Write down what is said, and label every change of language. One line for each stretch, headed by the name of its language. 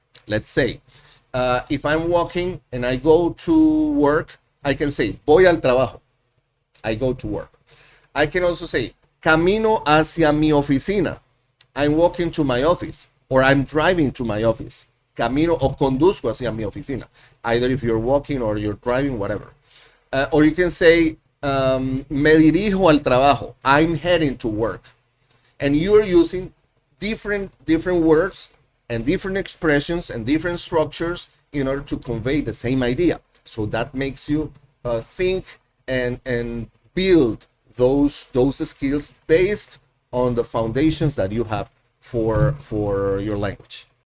English: Let's say, if I'm walking and I go to work, I can say,
Spanish: voy al trabajo.
English: I go to work. I can also say,
Spanish: camino hacia mi oficina.
English: I'm walking to my office, or I'm driving to my office.
Spanish: Camino o conduzco hacia mi oficina.
English: Either if you're walking or you're driving, whatever. Or you can say,
Spanish: me dirijo al trabajo.
English: I'm heading to work. And you're using different words and different expressions and different structures in order to convey the same idea. So that makes you think and build those skills based on the foundations that you have for your language.